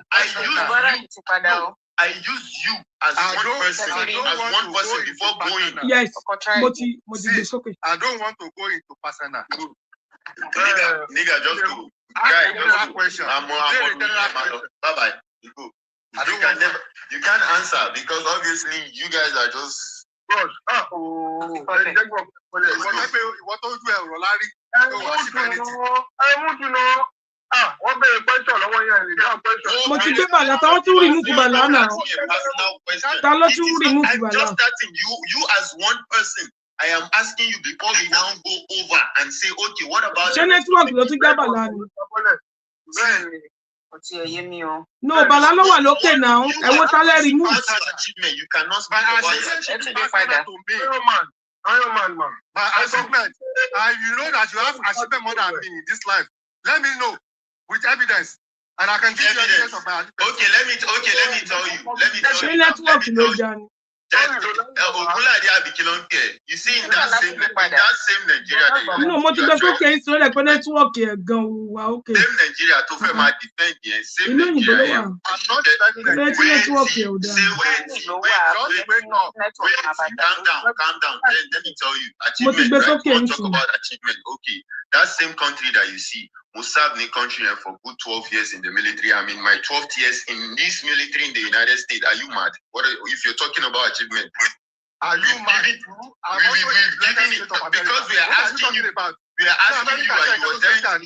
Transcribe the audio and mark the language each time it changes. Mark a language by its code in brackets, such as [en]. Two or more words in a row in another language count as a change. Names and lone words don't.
[en] I use you as one person before going. Yes. See, I don't want to go into personal. Nigga, just go. Question. Bye-bye. You go. You can't answer because obviously you guys are just... [yo] Mo ti gbé bàlá táwọn tún remove bàlá náà. Ta ló tún remove [en] I'm [yo] bàlá? [en] just starting you as one person. I am asking you before we now go over and say, okay, what about... [yo] Ṣé network ló tún gbé bàlá ni? No, bàlá ló wà lókè náà. Ẹ wo ta lẹ remove. [en] Achievement. You cannot speak about achievement. Iron Man. My achievement. You know that you have achievement more than me in this life. Let me know with evidence, and I can give you evidence of my achievement. Okay, let me tell you. [yo] Ṣé network ló jà ni? [en] You see, in that same Nigeria. No, [yo] mo ti gbé sókè yìí sọ lẹ pé network ẹ̀ gan wà okay. Same Nigeria tó fẹ́ máa defend yẹn. [en] Same [yo] Inú òyìnbó ló [en] Nigeria. [yo] wà. [en] I'm not defending [yo] Bẹ́ẹ̀ tí network ẹ̀ ò dáa. [en] Calm down. Let me tell you. [yo] Mo ti gbé [en] Achievement, [yo] sókè [en] right? [yo] yìí [en] Talk [yo] sùn. [en] about achievement. Okay, that same country that you see, served the country for good 12 years in the military. I mean, my 12th years in this military in the United States. Are you mad? If you're talking about achievement? Are you mad? Because we are asking you. We are asking you, and you were telling.